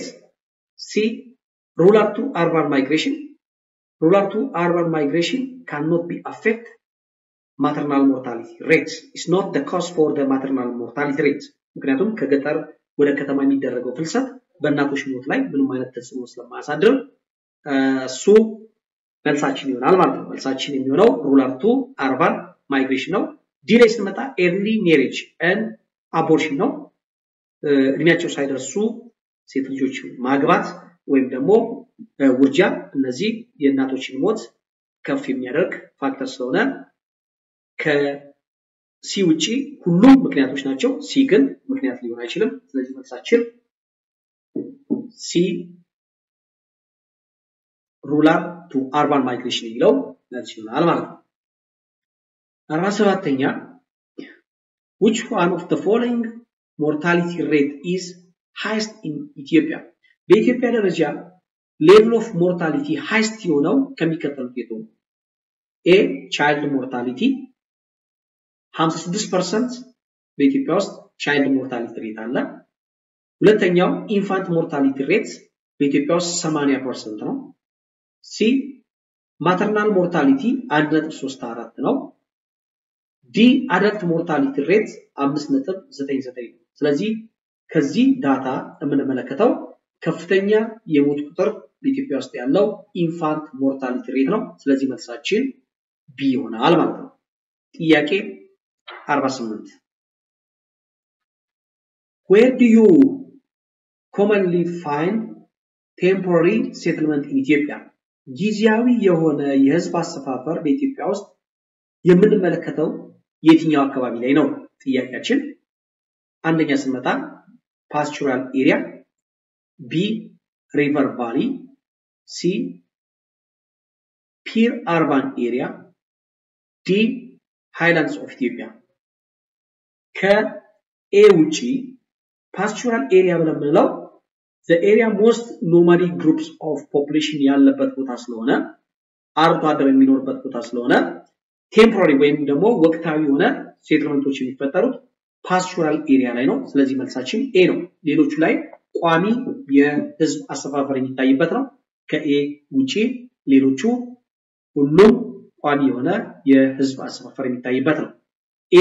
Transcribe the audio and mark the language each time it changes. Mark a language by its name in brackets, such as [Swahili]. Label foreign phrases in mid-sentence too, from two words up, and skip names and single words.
[English] C rural to urban migration cannot be affect maternal mortality rates is not the cause for the maternal mortality rates [Amharic] ምክንያቱም ከገጠር ወደ ከተማ የሚደረገው ፍልሰት በእናቶች ሞት ላይ ምንም አይነት ተጽዕኖ ስለማያሳድር እሱ መልሳችን ይሆናል ማለት ነው። መልሳችን የሚሆነው [English] rural to urban migration [Amharic] ነው። ዲ ላይ ስንመጣ [English] early marriage and abortion [Amharic] ነው። እድሜያቸው ሳይደርሱ ሴት ልጆች ማግባት ወይም ደግሞ ውርጃ እነዚህ የእናቶችን ሞት ከፍ የሚያደርግ ፋክተር ስለሆነ ከሲ ውጪ ሁሉም ምክንያቶች ናቸው። ሲ ግን ምክንያት ሊሆን አይችልም። ስለዚህ መልሳችን ሲ [English] rural to urban migration [Amharic] ይለው መልስ ይሆናል ማለት ነው። 47ኛ [English] Which one of the following mortality rate is highest in Ethiopia? [Amharic] በኢትዮጵያ ደረጃ [English] level of mortality highest [Amharic] የሆነው ከሚከተሉት የቱ ነው? [English] A child mortality 56% [Amharic] በኢትዮጵያ ውስጥ [English] child mortality rate [Amharic] አለ። ሁለተኛው [English] infant mortality rate [Amharic] በኢትዮጵያ ውስጥ [English] 80% ነው። [Amharic] C [English] maternal mortality [Amharic] 1.34 ነው። ዲ [English] adult mortality rate [Amharic] 5.99 ነው ስለዚህ ከዚህ ዳታ የምንመለከተው ከፍተኛ የሞት ቁጥር በኢትዮጵያ ውስጥ ያለው [English] infant mortality rate [Amharic] ነው ስለዚህ መልሳችን ቢ ይሆናል ማለት ነው ጥያቄ 48 [English] Where do you commonly find temporary settlement in Ethiopia [Amharic] ጊዜያዊ የሆነ የህዝብ አሰፋፈር በኢትዮጵያ ውስጥ የምንመለከተው የትኛው አካባቢ ላይ ነው ጥያቄያችን አንደኛ ስንመጣ [English] pastoral area B river valley C pure urban area D highlands of Ethiopia [Amharic] ከኤ ውጪ [English] pastoral area [Amharic] ብለን የምንለው [English] the area most nomadic groups of population [Amharic] ያለበት ቦታ ስለሆነ አርብቶ አደር የሚኖርበት ቦታ ስለሆነ ቴምፖራሪ ወይም ደግሞ ወቅታዊ ሆነ ሴትልመንቶች የሚፈጠሩት [English] pastoral area [Amharic] ላይ ነው ስለዚህ መልሳችን ኤ ነው ሌሎቹ ላይ ቋሚ የህዝብ አሰፋፈር የሚታይበት ነው ከኤ ውጪ ሌሎቹ ሁሉም ቋሚ የሆነ የህዝብ አሰፋፈር የሚታይበት ነው ኤ